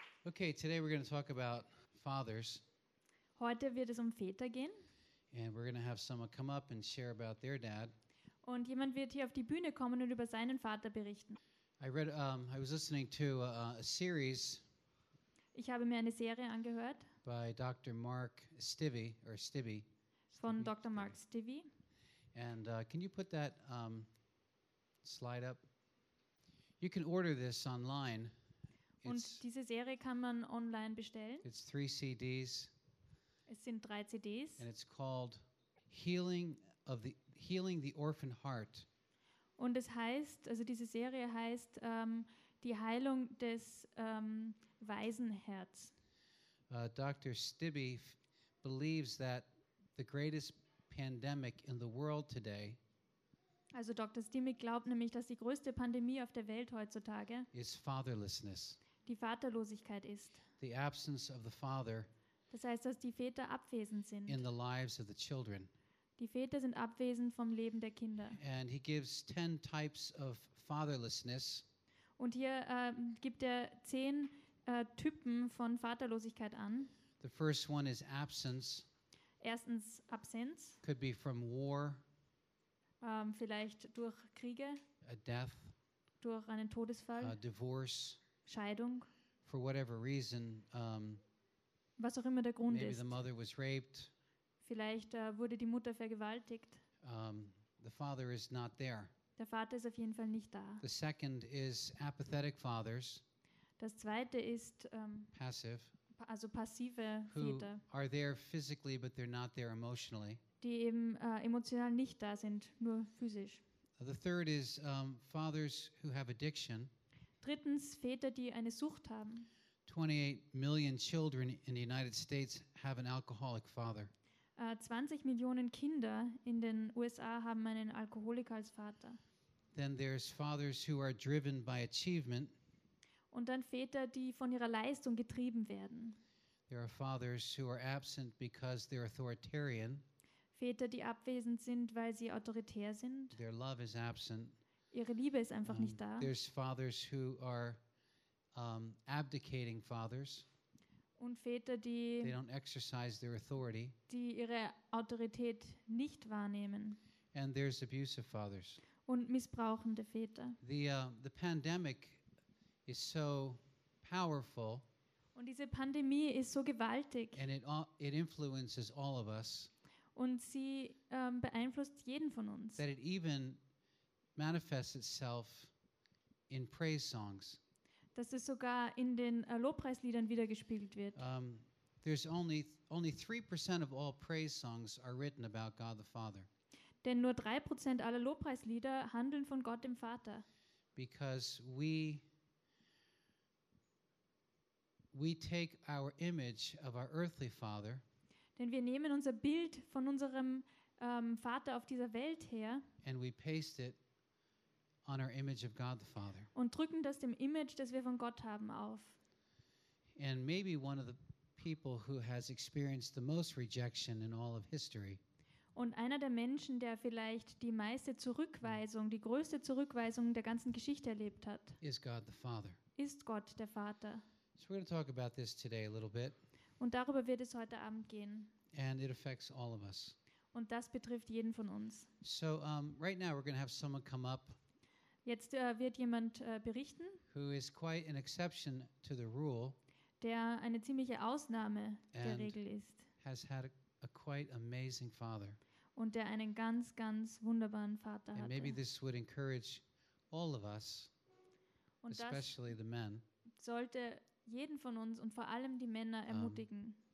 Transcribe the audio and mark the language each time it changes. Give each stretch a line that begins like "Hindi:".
English: Okay, today we're going to talk about fathers.
German: Heute wird es um Väter gehen.
English: And we're going to have someone come up and share about their dad.
German: Und jemand wird hier auf die Bühne kommen und über seinen Vater berichten.
English: I was listening to a series.
German: Ich habe mir eine Serie angehört.
English: By Dr. Mark Stivi or Stivi.
German: Von Dr. Mark Stivi.
English: And can you put that slide up? You can order this online.
German: Und diese Serie kann man online bestellen.
English: It's 3 CDs.
German: Es sind 3 CDs.
English: And it's called Healing the Orphan Heart.
German: Und es heißt, also diese Serie heißt Die Heilung des Waisenherz.
English: Dr. Stibbe believes that the greatest pandemic in the world today.
German: Also Dr. Stibbe glaubt nämlich, dass die größte Pandemie auf der Welt heutzutage
English: is fatherlessness.
German: Die Vaterlosigkeit ist.
English: The absence of the father.
German: Das heißt, dass die Väter abwesend sind.
English: In the lives of the children.
German: Die Väter sind abwesend vom Leben der Kinder.
English: And he gives 10 types of fatherlessness.
German: Und hier gibt er 10 Typen von Vaterlosigkeit an.
English: The first one is absence.
German: Erstens Absenz.
English: Could be from war.
German: Vielleicht durch Kriege.
English: A death.
German: Durch einen Todesfall.
English: Divorce.
German: Scheidung.
English: For whatever reason,
German: was auch immer der Grund
English: maybe
German: ist.
English: The mother was raped.
German: Vielleicht wurde die Mutter vergewaltigt.
English: The father is not there.
German: Der Vater ist auf jeden Fall nicht da.
English: The second is apathetic fathers.
German: Das zweite ist
English: passive.
German: Also passive
English: who
German: Väter.
English: Are there physically but they're not there emotionally.
German: Die eben emotional nicht da sind, nur physisch.
English: The third is fathers who have addiction.
German: Drittens Väter, die eine Sucht haben.
English: 28 million children in the United States have an alcoholic father.
German: 20 Millionen Kinder in den USA haben einen Alkoholiker als Vater.
English: Then there's fathers who are driven by achievement.
German: Und dann Väter, die von ihrer Leistung getrieben werden.
English: There are fathers who are absent because they're authoritarian.
German: Väter, die abwesend sind, weil sie autoritär sind.
English: Their love is absent.
German: Ihre Liebe ist einfach nicht da.
English: There's fathers who are abdicating fathers.
German: Und Väter, die,
English: they don't exercise their authority.
German: Die ihre Autorität nicht wahrnehmen.
English: And there's abusive fathers.
German: Und missbrauchende Väter.
English: The pandemic is so powerful.
German: Und diese Pandemie ist so gewaltig.
English: And it influences all of us.
German: Und sie beeinflusst jeden von uns.
English: That it even manifests itself in praise songs.
German: Dass es sogar in den Lobpreisliedern wiedergespiegelt wird.
English: There's only 3% of all praise songs are written about God the Father.
German: Denn nur 3% aller Lobpreislieder handeln von Gott dem Vater.
English: Because we take our image of our earthly father.
German: Denn wir nehmen unser Bild von unserem Vater auf dieser Welt her.
English: And we paste it on our image of God the Father.
German: Und drücken das dem Image, das wir von Gott haben, auf.
English: And maybe one of the people who has experienced the most rejection in all of history.
German: Und einer der Menschen, der vielleicht die meiste Zurückweisung, die größte Zurückweisung der ganzen Geschichte erlebt hat,
English: is God the Father.
German: Ist Gott der Vater.
English: So we're going to talk about this today a little bit.
German: Und darüber wird es heute Abend gehen.
English: And it affects all of us.
German: Und das betrifft jeden von uns.
English: So right now we're going to have someone come up.
German: Jetzt wird jemand berichten,
English: who is quite an exception to the rule,
German: der eine ziemliche Ausnahme der Regel ist,
English: has had a quite amazing father.
German: Und der einen ganz, ganz wunderbaren Vater hatte.
English: And maybe this would encourage all of us,
German: und
English: especially the men,
German: sollte jeden von uns und vor allem die Männer ermutigen,